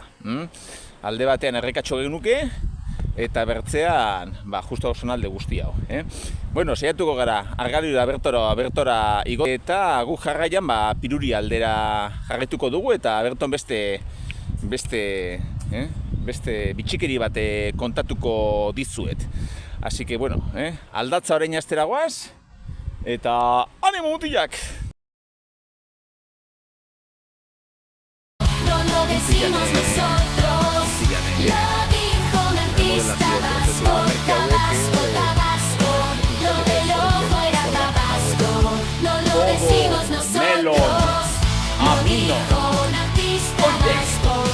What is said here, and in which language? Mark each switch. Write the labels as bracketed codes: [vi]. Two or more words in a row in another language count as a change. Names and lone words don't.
[eu] Alde batean errekatxo genuke, eta bertzean, justo zonalde guzti hau. Saiatuko gara, Argalario bertora igo, eta guk jarraian Piruri aldera jarraituko dugu, eta berton beste bitxikeri bat kontatuko dizuet. [es] Así que, [eu] aldatza orain astera goaz, eta animo mutilak! [es] Lo decimos nosotros, lo dijo un artista vasco, Tabasco, Tabasco, lo del ojo era Tabasco, no lo decimos nosotros, lo dijo un artista vasco,